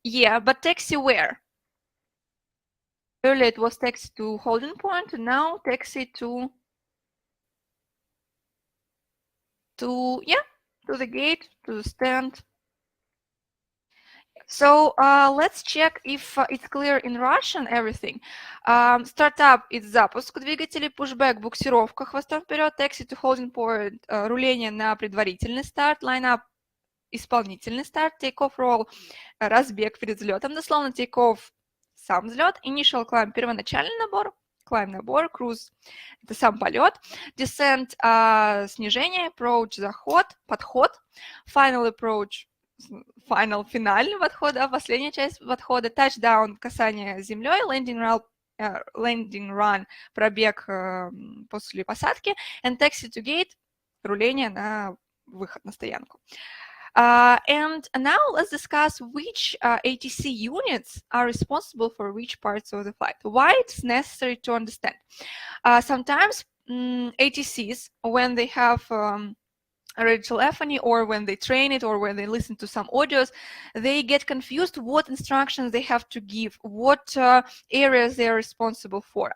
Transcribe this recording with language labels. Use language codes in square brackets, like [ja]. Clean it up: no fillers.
[en] Yeah, but taxi where? Earlier it was taxi to holding point, and now taxi to the gate, to the stand. So let's check if it's clear in Russian everything. Startup – it's [ru] запуск двигателей, pushback – буксировка хвостом вперед, [en] taxi to holding point [ru] – руление на предварительный старт, line-up – исполнительный старт, [en] take-off roll [ru] – разбег перед взлетом, дословно take-off – сам взлет, [en] initial climb [ru] – первоначальный набор, climb – набор, cruise – это сам полет, descent – снижение, approach – заход, подход, [en] final approach [ru] – финальный подход, последняя часть подхода, touchdown, касание землей, [en] landing run, [ru] пробег после посадки, [en] and taxi to gate, [ru] руление на выход на стоянку. [en] And now let's discuss which ATC units are responsible for which parts of the flight. Why it's necessary to understand. Sometimes ATCs, when they have radiotelephony, or when they train it, or when they listen to some audios, they get confused what instructions they have to give, what areas they are responsible for.